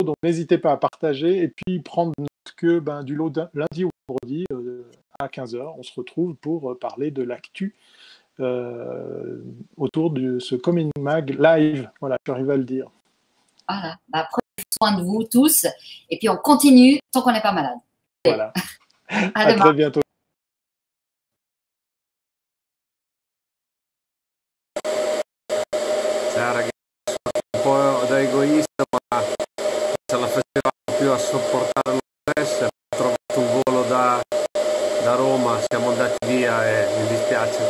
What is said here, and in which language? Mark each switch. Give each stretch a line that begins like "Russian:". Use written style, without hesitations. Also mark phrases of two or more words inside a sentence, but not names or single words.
French: Donc n'hésitez pas à partager et puis prendre note que du lot lundi ou vendredi à 15h, on se retrouve pour parler de l'actu autour de ce Coming Mag live. Voilà, j'arrive à le dire. Voilà, prenez soin de vous tous et puis on continue tant qu'on n'est pas malade. Voilà. À très bientôt.
Italian: Ciao ragazzi, un po' da egoista, ma ce la facevamo più a sopportare lo stress. Ho trovato un volo da Roma, siamo andati via e mi dispiace.